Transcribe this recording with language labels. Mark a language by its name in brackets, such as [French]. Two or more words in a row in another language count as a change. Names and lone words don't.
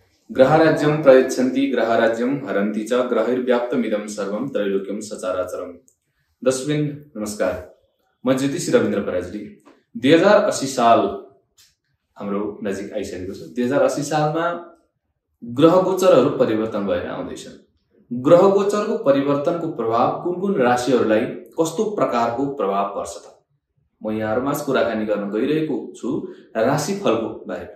[Sanskrit] ग्रहराज्यं प्रयच्छन्ति ग्रहराज्यं हरन्ति च ग्रहैर्व्याप्तमिदं सर्वं त्रैलोक्यं सचराचरम्। [Nepali] दर्शकवृन्द नमस्कार, म ज्योतिष रविन्द्र पराजुली। 2080 साल हाम्रो नजिक आइसकेको छ। 2080 सालमा ग्रह गोचरहरू परिवर्तन भएर आउँदैछन्। ग्रह गोचरको परिवर्तनको प्रभाव कुन कुन राशिहरूलाई कस्तो प्रकारको प्रभाव पर्छ त म यहाँहरुमाझ कुराकानी गर्न गइरहेको छु राशिफलको बारेमा।